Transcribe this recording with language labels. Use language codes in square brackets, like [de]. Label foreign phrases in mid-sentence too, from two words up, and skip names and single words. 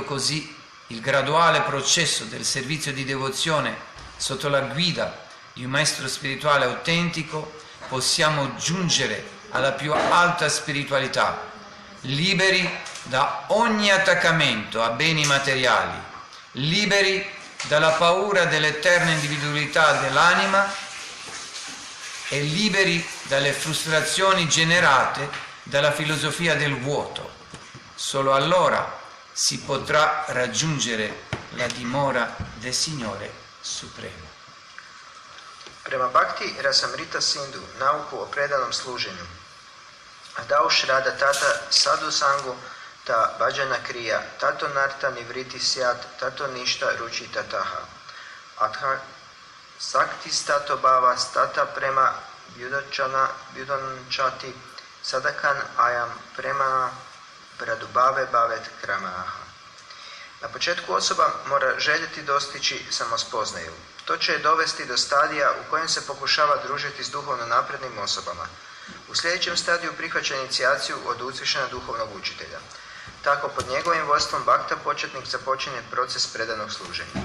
[it] così il graduale processo del servizio di devozione sotto la guida di un maestro spirituale autentico, possiamo giungere alla più alta spiritualità, liberi da ogni attaccamento a beni materiali, liberi dalla paura dell'eterna individualità dell'anima e liberi dalle frustrazioni generate dalla filosofia del vuoto. Solo allora si potrà raggiungere la dimora del Signore Supremo. [hr] Prema Bhakti Rasamrita Sindhu, nauku o predanom služenju, [sa] आदौ श्रद्धा ततः साधु सङ्गो ऽथ भजन क्रिया, ततो ऽनर्थ निवृत्तिः स्यात्, ततो निष्ठा रुचि ततः. अथ सक्ति स्ततो भाव स्ततः प्रेम व्युदञ्चति साधकान अयं प्रेम प्रादुर्भावे भवेत् क्रमः. [hr] Na početku osoba mora željeti dostići samospoznaju. To će je dovesti do stadija u kojem se pokušava družiti s duhovno naprednim osobama. U sljedećem stadiju prihvaća inicijaciju od uzvišenog duhovnog učitelja. Tako pod njegovim vodstvom bakta početnik započinje proces predanog služenja.